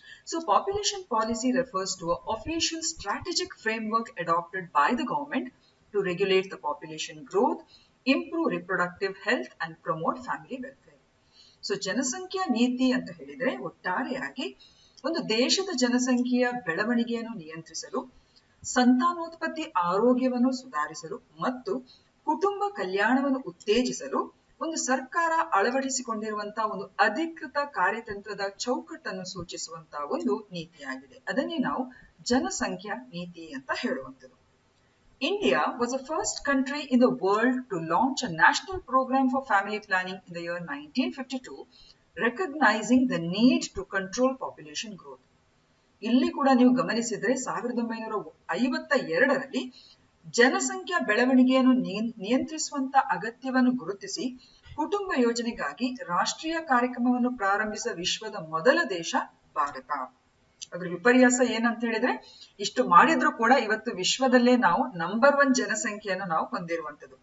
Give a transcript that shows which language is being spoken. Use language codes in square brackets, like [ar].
[en] So population policy refers to an official strategic framework adopted by the government to regulate the population growth, improve reproductive health and promote family welfare. [kn] So ಜನಸಂಖ್ಯಾ ನೀತಿ ಅಂತ ಹೇಳಿದ್ರೆ ಒಟ್ಟಾರೆಯಾಗಿ ಒಂದು ದೇಶದ ಜನಸಂಖ್ಯೆಯ ಬೆಳವಣಿಗೆಯನ್ನು ನಿಯಂತ್ರಿಸಲು, ಸಂತಾನೋತ್ಪತ್ತಿ ಆರೋಗ್ಯವನ್ನು ಸುಧಾರಿಸಲು ಮತ್ತು ಕುಟುಂಬ ಕಲ್ಯಾಣವನ್ನು ಉತ್ತೇಜಿಸಲು ಒಂದು ಸರ್ಕಾರ ಅಳವಡಿಸಿಕೊಂಡಿರುವಂತಹ ಒಂದು ಅಧಿಕೃತ ಕಾರ್ಯತಂತ್ರದ ಚೌಕಟ್ಟನ್ನು ಸೂಚಿಸುವಂತಹ ಒಂದು ನೀತಿಯಾಗಿದೆ. ಅದನ್ನೇ ನಾವು ಜನಸಂಖ್ಯಾ ನೀತಿ ಅಂತ ಹೇಳುವಂಥದ್ದು. [en] India was the first country in the world to launch a national program for family planning in the year 1952, recognizing the need to control population growth. [kn] ಇಲ್ಲಿ ಕೂಡ ನೀವು ಗಮನಿಸಿದ್ರೆ 1952ರಲ್ಲಿ ಜನಸಂಖ್ಯಾ ಬೆಳವಣಿಗೆಯನ್ನು ನಿಯಂತ್ರಿಸುವಂತ ಅಗತ್ಯವನ್ನು ಗುರುತಿಸಿ ಕುಟುಂಬ ಯೋಜನೆಗಾಗಿ ರಾಷ್ಟ್ರೀಯ ಕಾರ್ಯಕ್ರಮವನ್ನು ಪ್ರಾರಂಭಿಸಿದ ವಿಶ್ವದ ಮೊದಲ ದೇಶ ಭಾರತ. ಅದ್ರ ವಿಪರ್ಯಾಸ ಏನಂತ ಹೇಳಿದ್ರೆ, ಇಷ್ಟು ಮಾಡಿದ್ರು ಕೂಡ ಇವತ್ತು ವಿಶ್ವದಲ್ಲೇ ನಾವು ನಂಬರ್ 1 ಜನಸಂಖ್ಯೆಯನ್ನು ನಾವು ಹೊಂದಿರುವಂತದ್ದು.